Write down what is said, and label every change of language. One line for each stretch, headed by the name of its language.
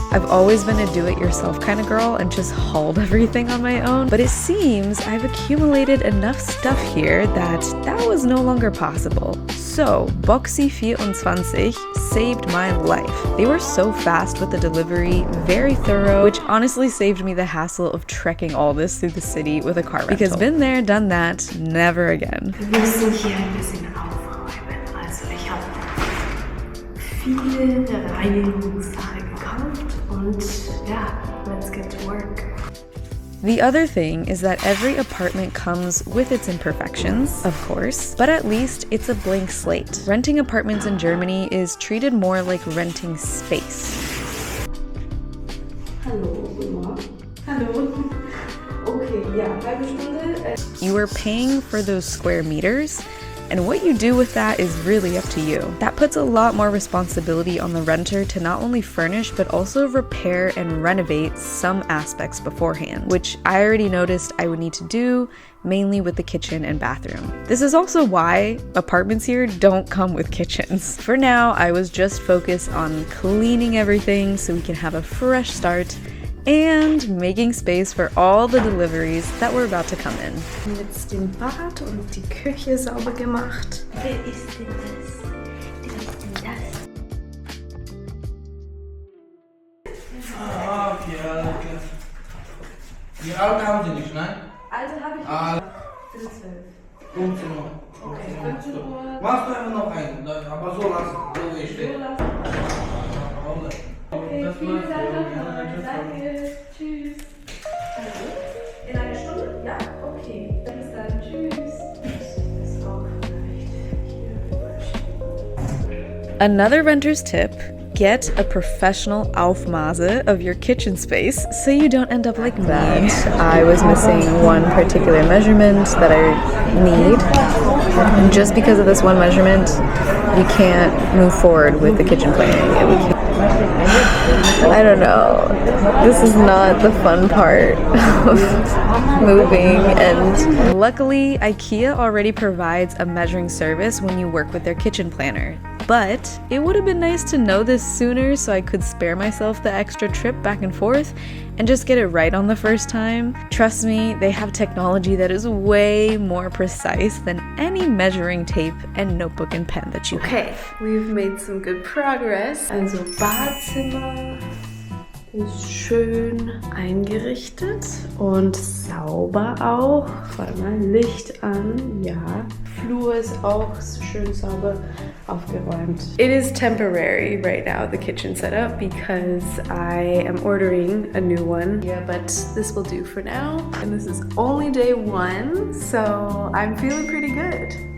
English: I've always been a do-it-yourself kind of girl and just hauled everything on my own, but it seems I've accumulated enough stuff here that was no longer possible. So Boxy 24 saved my life. They were so fast with the delivery, very thorough, which honestly saved me the hassle of trekking all this through the city with a car rental. Because been there, done that, never again.
German: Wir müssen hier ein bisschen aufräumen. Also ich habe viele Reinigungssachen gekauft und ja,
English: let's get to work. The other thing is that every apartment comes with its imperfections, of course, but at least it's a blank slate. Renting apartments in Germany is treated more like renting space.
German: Hallo, guten Morgen. Hallo. Okay, ja, halbe Stunde.
English: You are paying for those square meters, and what you do with that is really up to you. That puts a lot more responsibility on the renter to not only furnish but also repair and renovate some aspects beforehand, which I already noticed I would need to do, mainly with the kitchen and bathroom. This is also why apartments here don't come with kitchens. For now, I was just focused on cleaning everything so we can have a fresh start and making space for all the deliveries that were about to come in.
German: Jetzt den Bad und die Küche sauber gemacht. Wer ist denn das? Wer ist denn das? Ah, okay, alles klar. Die alte haben Sie nicht, nein? Alte habe ich Ah, bis 12. 15 Uhr. Okay, 15 Uhr. Machst du einfach noch einen, aber so lassen, so wie ich stehe. Okay, Das vielen war's. Dank. Danke. Tschüss. Also, in einer Stunde? Ja, okay. Bis dann. Tschüss. Das ist auch vielleicht hier.
English: Another renter's tip: get a professional Aufmaße of your kitchen space so you don't end up like me. I was missing one particular measurement that I need, and just because of this one measurement, you can't move forward with the kitchen planning. I don't know. This is not the fun part of moving, and luckily IKEA already provides a measuring service when you work with their kitchen planner. But it would have been nice to know this sooner so I could spare myself the extra trip back and forth and just get it right on the first time. Trust me, they have technology that is way more precise than any measuring tape and notebook and pen that you Okay, we've made some good progress.
German: Also Badezimmer ist schön eingerichtet und sauber auch. Warte mal, Licht an, ja. Flur ist auch schön sauber aufgeräumt.
English: It is temporary right now, the kitchen setup, because I am ordering a new one. Yeah, but this will do for now. And this is only day 1, so I'm feeling pretty good.